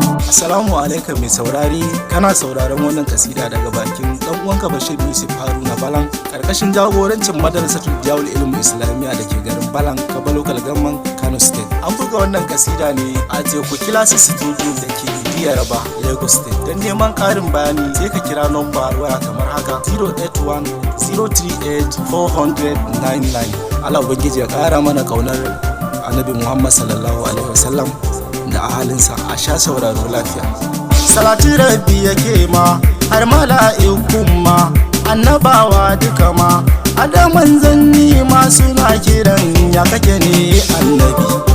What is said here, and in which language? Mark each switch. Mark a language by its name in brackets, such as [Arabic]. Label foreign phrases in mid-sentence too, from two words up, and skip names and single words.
[Arabic] السلام عليكم, [Hausa] mai saurari, kana sauraron wannan kasida daga bakin ɗan uwanka Bashir Yusuf Haruna Balan. ƙarƙashin jagorancin Madrasatul Diyawul Ilmi Islamiyya da ke garin Balan, Kaba Local Government, Kano State. An buga wannan kasida ne a Teku Classic Studio da ke Diyaraba, Lagos State. Don neman ƙarin bayani, sai ka kira nomba waya kamar haka, zero eight one, zero three eight, four hundred nine nine. Allah Ubangiji ya ƙara mana ƙaunar Annabi Muhammad [Arabic] صلى الله عليه وسلم. [Hausa] da ahalinsa. A sha sauraro lafiya. Salati Rabbi yake ma, har mala'ikun ma, annabawa duka ma, har da manzanni ma suna kiran ya kake ne Annabi.